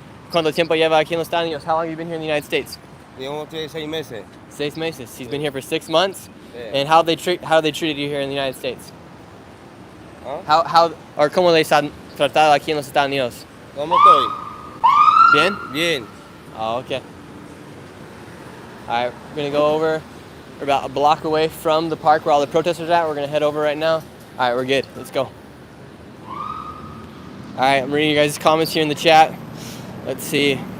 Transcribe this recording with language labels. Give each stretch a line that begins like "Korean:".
Spanish: ¿Cuánto tiempo lleva aquí en los Estados Unidos?
English: How long have you been here in the United States?
Spanish: Llevo 6 meses. 6 meses.
English: He's been here for 6 months. Yeah. And how they treated you here in the United States? Huh?
Spanish: Or cómo les han tratado aquí en los Estados Unidos? ¿Cómo estoy? Bien? Bien.
English: Oh, okay. All right, we're gonna go over. We're about a block away from the park where all the protesters are at. We're gonna head over right now. All right, we're good. Let's go. All right, I'm reading you guys' comments here in the chat. Let's see.